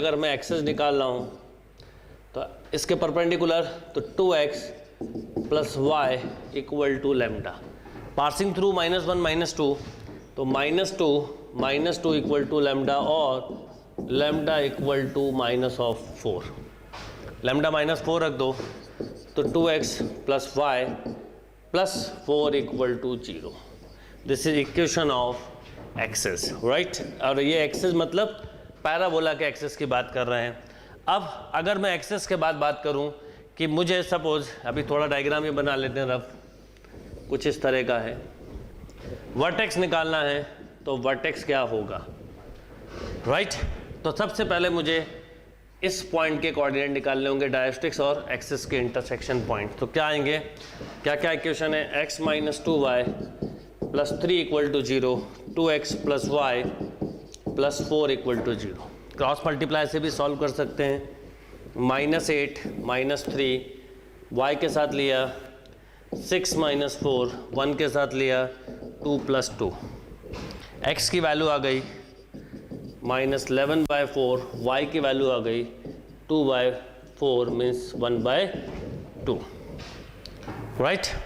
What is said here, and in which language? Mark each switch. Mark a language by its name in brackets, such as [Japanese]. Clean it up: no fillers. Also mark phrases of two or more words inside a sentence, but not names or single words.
[Hindi] अगर मैं एक्सिस निकाल रहा हूँ तो इसके परपेंडिकुलर तो 2x plus y = लैम्डा, [English] passing through [Hindi] -1 - 2 तो -2 [English] equal to [Hindi] लैम्डा, और लैम्डा [English] equal to [Hindi] -4। लैम्डा -4 रख दो तो 2x plus y plus 4 [English] equal to [Hindi] 0। [English] this is equation of axis, right. [Hindi] और ये एक्सिस मतलब पैराबोला के एक्सिस की बात कर रहे हैं। अब अगर मैं एक्सिस के बाद बात करूं कि मुझे सपोज, अभी थोड़ा डायग्राम ये बना लेते हैं रफ, कुछ इस तरह का है, वर्टेक्स निकालना है तो वर्टेक्स क्या होगा, राइट। तो सबसे पहले मुझे इस पॉइंट के कोऑर्डिनेट निकालने होंगे, डायरेक्ट्रिक्स और एक्सिस के [English] intersection point. [Hindi] तो क्या आएंगे, क्या क्या इक्वेशन है, [English] x - 2y plus 3 = 0, 2x plus y plus 4 = 0। cross multiply [Hindi] से भी सॉल्व कर सकते हैं, -8 - 3 y के साथ लिया 6 माइनस 4, 1 के साथ लिया 2 प्लस 2, x की वैल्यू आ गई -11/4, y की वैल्यू आ गई 2/4 मीन्स 1/2, राइट।